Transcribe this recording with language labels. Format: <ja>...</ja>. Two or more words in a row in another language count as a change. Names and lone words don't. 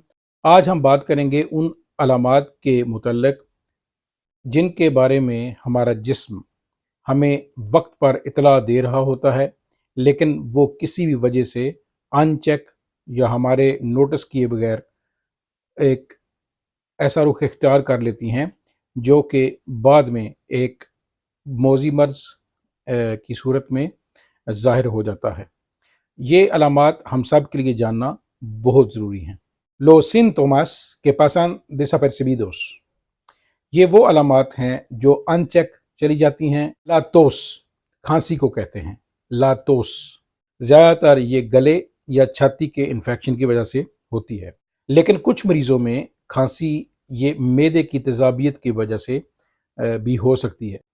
<ur>آج ہم بات کریں گے ان علامات کے متعلق جن کے بارے میں ہمارا جسم ہمیں وقت پر اطلاع دے رہا ہوتا ہے، لیکن وہ کسی بھی وجہ سے ان چیک یا ہمارے نوٹس کیے بغیر ایک ایسا رخ اختیار کر لیتی ہیں جو کہ بعد میں ایک موجی مرض کی صورت میں ظاہر ہو جاتا ہے. یہ علامات ہم سب کے لیے جاننا بہت ضروری ہیں.</ur> <es>Los síntomas que pasan desapercibidos,</es> <ur>یہ وہ علامات ہیں جو ان چیک چلی جاتی ہیں.</ur> <es>la tos,</es> <ur>کھانسی کو کہتے ہیں</ur> <es>la tos.</es> <ur>زیادہ تر یہ گلے یا چھاتی کے انفیکشن کی وجہ سے ہوتی ہے، لیکن کچھ مریضوں میں کھانسی یہ معدے کی تیزابیت کی وجہ سے بھی ہو سکتی ہے.</ur>